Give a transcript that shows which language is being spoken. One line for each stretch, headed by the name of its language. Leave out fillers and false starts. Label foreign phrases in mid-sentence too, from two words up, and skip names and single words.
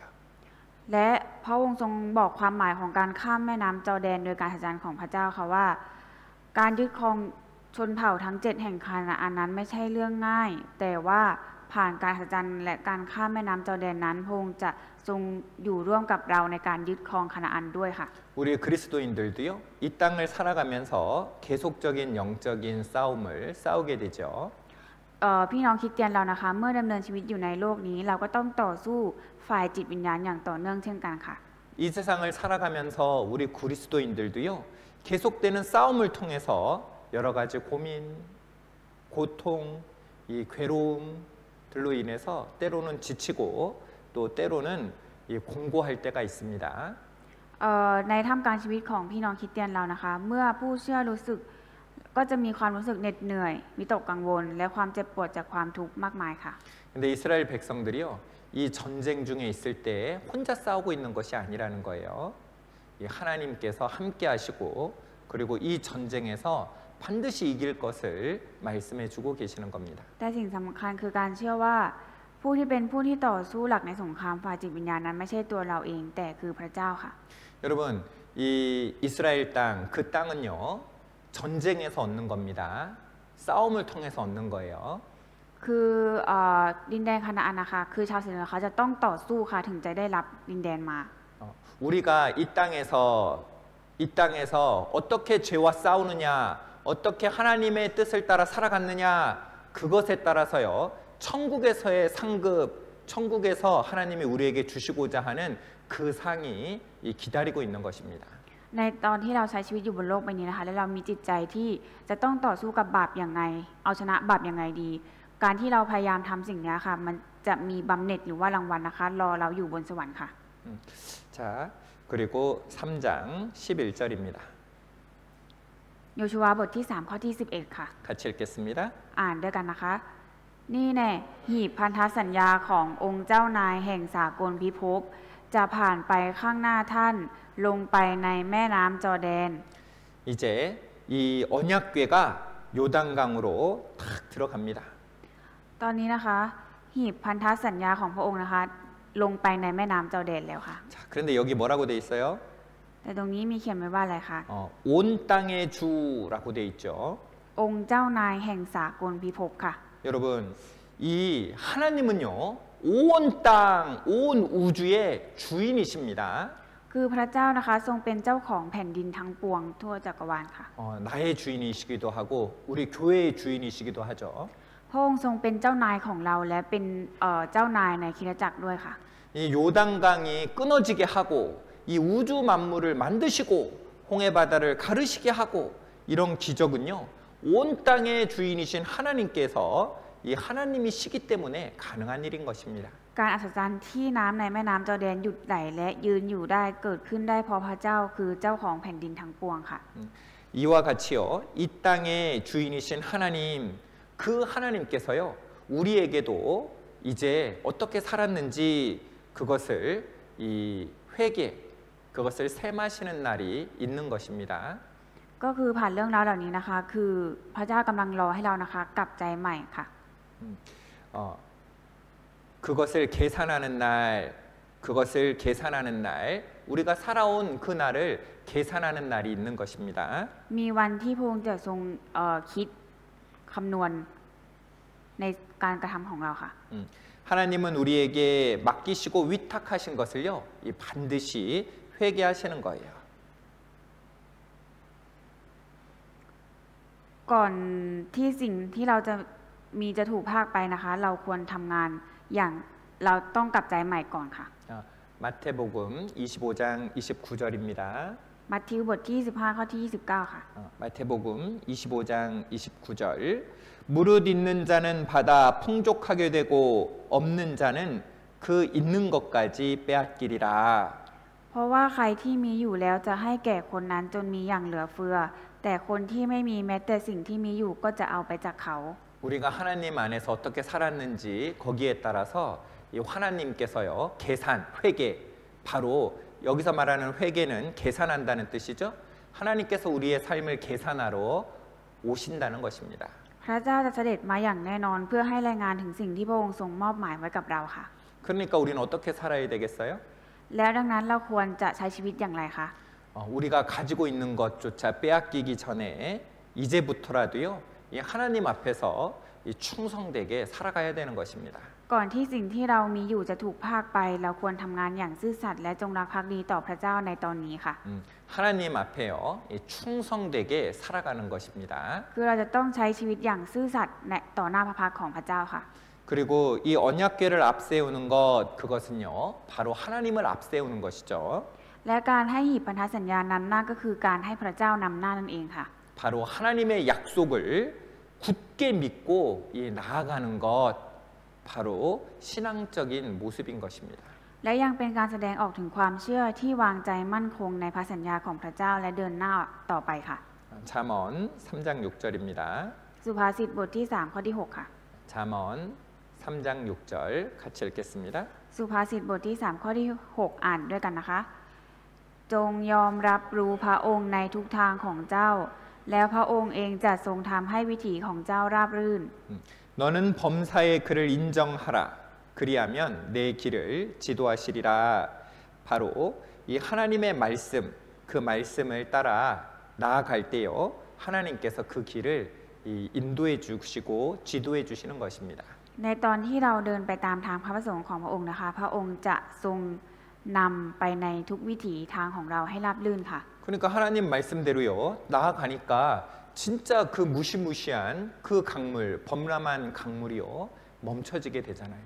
Thai: และพระองค์ทรงบอกความหมายของการข้ามแม่น้ำจอร์แดนโดยการอัศจรรย์ของพระเจ้าค่ะว่าการยึดครองชนเผ่าทั้ง7แห่งคานาอันนั้นไม่ใช่เรื่องง่าย แต่ว่าผ่านการอัศจรรย์และการข้ามแม่น้ำจอร์แดนนั้นพระองค์จะทรงอยู่ร่วมกับเราในการยึดครองคานาอันด้วยค่ะ
Korean: 우리 그리스도인들도요. 이 땅을 살아가면서 계속적인 영적인 싸움을 싸우게 되죠.
Thai: พี่น้องคริสเตียนเรานะคะเมื่อดำเนินชีวิตอยู่ในโลกนี้เราก็ต้องต่อสู้ฝ่ายจิตวิญญาณอย่างต่อเนื่องเช่นกันค่ะ
Korean: 이 세상을 살아가면서 우리 그리스도인들도요. 계속되는 싸움을 통해서 여러 가지 고민, 고통, 이 괴로움들로 인해서 때로는 지치고 또 때로는 이 공고할 때가 있습니다.
Thai: ในท่ามกลางชีวิตของพี่น้องคริสเตียนเรานะคะเมื่อผู้เชื่อรู้สึกก็จะมีความรู้สึกเหน็ดเหนื่อยวิตกกังวลและความเจ็บปวดจากความทุกข์มากมายค่ะ
Korean: 근데 이스라엘 백성들이요. 이 전쟁 중에 있을 때 혼자 싸우고 있는 것이 아니라는 거예요. 이 하나님께서 함께 하시고 그리고 이 전쟁에서 반드시 이길 것을 말씀해 주고 계시는 겁니다.
Thai: แต่สิ่งสำคัญคือการเชื่อว่าผู้ที่เป็นผู้ที่ต่อสู้หลักในสงครามฝ่ายจิตวิญญาณนั้นไม่ใช่ตัวเราเองแต่คือพระเจ้าค่ะ
Korean: 여러분, 이 이스라엘 땅, 그 땅은요. 전쟁에서 얻는 겁니다. 싸움을 통해서 얻는 거예요.
Thai: คือดินแดนคานาอันนะคะคือชาวอิสราเอลเขาจะต้องต่อสู้ค่ะถึงจะได้รับดินแดนมา
Korean: 우리가 이 땅에서 어떻게 죄와 싸우느냐, 어떻게 하나님의 뜻을 따라 살아갔느냐 그것에 따라서요. 천국에서의 상급, 천국에서 하나님이 우리에게 주시고자 하는 그 상이 기다리고 있는 것입니다.
Thai: ในตอนที่เราใช้ชีวิตอยู่บนโลกใบนี้นะคะและเรามีจิตใจที่จะต้องต่อสู้กับบาปอย่างไรเอาชนะบาปอย่างไรดี การที่เราพยายามทำสิ่งนี้ค่ะมันจะมีบำเหน็จหรือว่ารางวัลนะคะรอเราอยู่บนสวรรค์ค่ะ
Korean: 자, 그리고 3장 11절입니다.
Thai: โยชูวาบทที่3ข้อที่11ค่ะ
Korean: 같이 읽겠습니다.
Thai: อ่านด้วยกันนะคะนี่แน่หีบพันธสัญญาขององค์เจ้านายแห่งสากลพิภพจะผ่านไปข้างหน้าท่านลงไปในแม่น้ำจอร์แดน
Korean: 이제 이 언약궤가 요단강으로 탁 들어갑니다.
Thai: ตอนนี้นะคะหีบพันธสัญญาของพระองค์นะคะลงไปในแม่น้ำจอร์แดนแล้วค่ะ
Korean: 자, 그런데 여기 뭐라고 돼 있어요?
Thai: แต่ตรงนี้มีเขียนไว้ว่าอะไรคะ
Korean: 온 땅의 주라고 돼 있죠.
Thai: องค์เจ้านายแห่งสากลพิภพค่ะ
Korean: 여러분, 이 하나님은요, 온 땅, 온 우주의 주인이십니다.
Thai: คือพระเจ้านะคะทรงเป็นเจ้าของแผ่นดินทั้งปวงทั่วจักรวาลค่ะ
Korean: 나의 주인이시기도 하고 우리 교회의 주인이시기도 하죠.
Thai: พระองค์ทรงเป็นเจ้านายของเราและเป็นเจ้านายในคริสตจักรด้วยค่ะ
Korean: 이 요단강이 끊어지게 하고 이 우주 만물을 만드시고 홍해 바다를 가르시게 하고 이런 기적은요. 온 땅의 주인이신 하나님께서 이 하나님이시기 때문에 가능한 일인 것입니다.
Thai: การอัศจรรย์ที่น้ำในแม่น้ำจอร์แดนหยุดไหลและยืนอยู่ได้เกิดขึ้นได้เพราะพระเจ้าคือเจ้าของแผ่นดินทั้งปวงค่ะ
Korean: 이와 같이요. 이 땅의 주인이신 하나님 그 하나님께서요. 우리에게도 이제 어떻게 살았는지 그것을 이 회개 그것을 셈하시는 날이 있는 것입니다.
Thai: ก็คือผ่านเรื่องราวเหล่านี้นะคะคือพระเจ้ากำลังรอให้เรานะคะกลับใจใหม่ค่ะ
Korean: 그것을 계산하는 날 우리가 살아온 그 날을 계산하는 날이 있는 것입니다.
Thai: มีวันที่พระองค์จะทรงคิดคำนวณในการกระทำของเราค่ะ
Korean: 하나님은 우리에게 맡기시고 위탁하신 것을요 반드시 회개하시는 거예요.
Thai: ก่อนที่สิ่งที่เราจะถูกพากไปนะคะเราควรทำงานอย่างเราต้องกลับใจใหม่ก่อนค่ะ
Korean: 마태복음 25장 29절입니다.
Thai: มัทธิวบทที่25ข้อที่29ค่ะ
Korean: 마태복음 25장 29절 무릇 있는 자는 받아 풍족하게 되고 없는 자는 그 있는 것까지 빼앗기리라.
Thai: เพราะว่าใครที่มีอยู่แล้วจะให้แก่คนนั้นจนมีอย่างเหลือเฟือแต่คนที่ไม่มีแม้แต่สิ่งที่มีอยู่ก็จะเอาไปจากเขา
Korean: 우리가 하나님 안에서 어떻게 살았는지 거기에 따라서 이 하나님께서요 계산, 회개 바로 여기서 말하는 회개는 계산한다는 뜻이죠. 하나님께서 우리의 삶을 계산하러 오신다는 것입니다.
Thai: พระเจ้าจะเสด็จมาอย่างแน่นอนเพื่อให้รายงานถึงสิ่งที่พระองค์ทรงมอบหมายไว้กับเราค่ะ
Korean: 그러니까 우리는 어떻게 살아야 되겠어요?
Thai: แล้วดังนั้นเราควรจะใช้ชีวิตอย่างไรคะ
Korean: 우리가 가지고 있는 것조차 빼앗기기 전에 이 이제부터라도요 이 하나님 앞에서 이 충성되게 살아가야 되는 것입니다.
Thai: ก่อนที่สิ่งที่เรามีอยู่จะถูกพรากไปเราควรทำงานอย่างซื่อสัตย์และจงรักภักดีต่อพระเจ้าในตอนนี้ค่ะ
Korean: 하나님 앞에요 이 충성되게 살아가는 것입니다.
Thai: คือเราจะต้องใช้ชีวิตอย่างซื่อสัตย์ต่อหน้าพระพักของพระเจ้าค่ะ
Korean: 그리고 이 언약궤를 앞세우는 것 그것은요 바로 하나님을 앞세우는 것이죠.
Thai: และการให้หีบพันธสัญญานำหน้าก็คือการให้พระเจ้านำหน้านั่นเองค่ะ
Korean: 바로 하나님의 약속을 굳게 믿고 이 나아가는 것 바로 신앙적인 모습인 것입니다.
Thai: และยังเป็นการแสดงออกถึงความเชื่อที่วางใจมั่นคงในพระสัญญาของพระเจ้าและเดินหน้าต่อไปค่ะ
Korean: 잠언 3장 6절입니다.
Thai: สุภาษิตบทที่3ข้อที่6ค่ะ
Korean: 잠언 3장 6절 같이 읽겠습니다.
Thai: สุภาษิตบทที่3ข้อที่6อ่านด้วยกันนะคะ จงยอมรับรู้พระองค์ในทุกทางของเจ้าแล้วพระองค์เองจะทรงทำให้วิถีของเจ้าราบรื่น
Korean: 너는 범사의 그를 인정하라. 그리하면 내 길을 지도하시리라. 바로 이 하나님의 말씀, 그 말씀을 따라 나아갈 때요. 하나님께서 그 길을 인도해 주시고 지도해 주시는 것입니다.
Thai: ในตอนที่เราเดินไปตามทางพระประสงค์ของพระองค์นะคะพระองค์จะทรงนำไปในทุกวิถีทางของเราให้ราบรื่นค่ะ
Korean: 그러니까 하나님 말씀대로요. 나아가니까 진짜 그 무시무시한 그 강물, 범람한 강물이요. 멈춰지게 되잖아요.